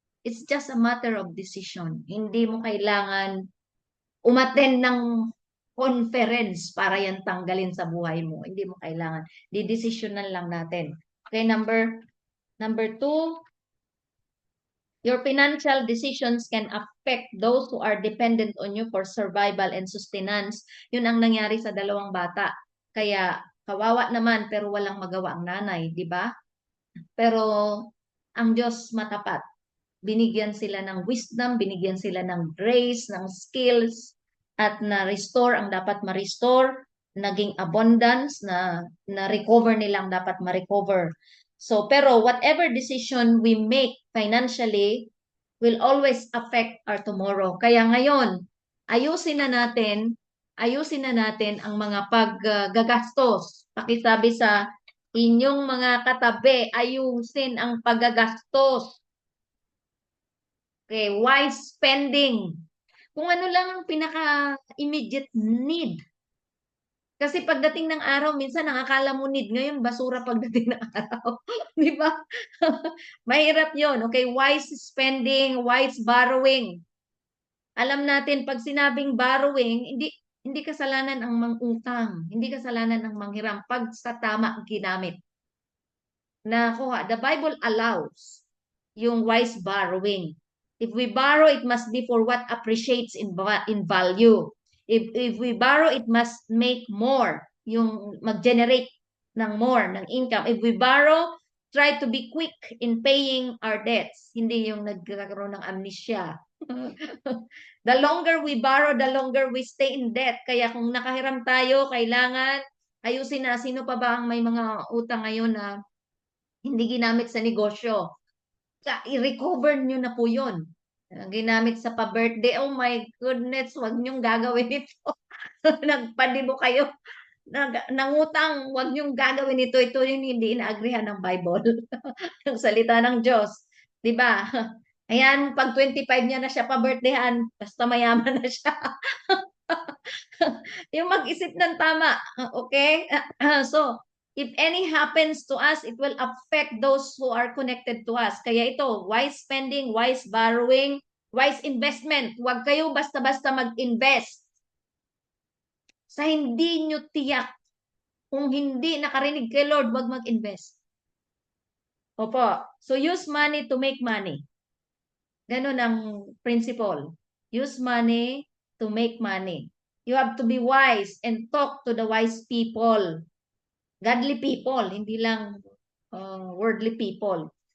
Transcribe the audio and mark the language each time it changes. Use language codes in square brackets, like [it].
[en] It's just a matter of decision. [tl] Hindi mo kailangan umattend ng conference para yan tanggalin sa buhay mo. Hindi mo kailangan. Didesisyonan lang natin. [en] Okay, number 2, your financial decisions can affect those who are dependent on you for survival and sustenance. [tl] Yun ang nangyari sa dalawang bata. Kaya kawawa naman pero walang magawa ang nanay, di ba? Pero ang Diyos matapat. Binigyan sila ng wisdom, binigyan sila ng grace, ng skills, at na-restore ang dapat ma-restore, naging abundance, na-recover nilang dapat ma-recover. [en] So, pero whatever decision we make financially will always affect our tomorrow. [tl] Kaya ngayon, ayusin na natin ang mga paggagastos. Pakisabi sa inyong mga katabi, ayusin ang paggagastos. [en] Okay, wise spending. [tl] Kung ano lang ang pinaka-immediate need. Kasi pagdating ng araw, minsan nakakala mo need. Ngayon, basura pagdating ng araw. Di ba? Mahirap yon. [en] Okay, wise spending, wise borrowing. [tl] Alam natin, pag sinabing borrowing, hindi kasalanan ang mangutang. Hindi kasalanan ang manghiram pag sa tama ang ginamit. [en] The Bible allows [tl] yung wise borrowing. [en] If we borrow, it must be for what appreciates in value. If we borrow, it must make more, [tl] yung mag-generate ng more, [en] ng income. If we borrow, try to be quick in paying our debts. [tl] Hindi yung nagkakaroon ng amnesia. [en] The longer we borrow, the longer we stay in debt. [tl] Kaya kung nakahiram tayo, kailangan ayusin na. Sino pa ba ang may mga utang ngayon na hindi ginamit sa negosyo? i-recover nyo na po yun. Ginamit sa pa-birthday, [en] oh my goodness, [tl] wag nyong gagawin ito. Nagpadibo kayo, nangutang, wag nyong gagawin ito. Ito yung hindi inaagrihan ng Bible, ng salita ng Diyos. Di ba? Ayan, pag 25 niya na siya pa-birthdayhan, basta mayaman na siya. Yung mag-isip ng tama, okay? [en] So, if any happens to us, it will affect those who are connected to us. [tl] Kaya ito, [en] wise spending, wise borrowing, wise investment. [tl] Huwag kayo basta-basta mag-invest sa hindi nyo tiyak. Kung hindi nakarinig kay Lord, huwag mag-invest. Opo. [en] So, use money to make money. [tl] Ganun ang principle. [en] Use money to make money. You have to be wise and talk to the wise people. Godly people, [tl] hindi lang [en] worldly people.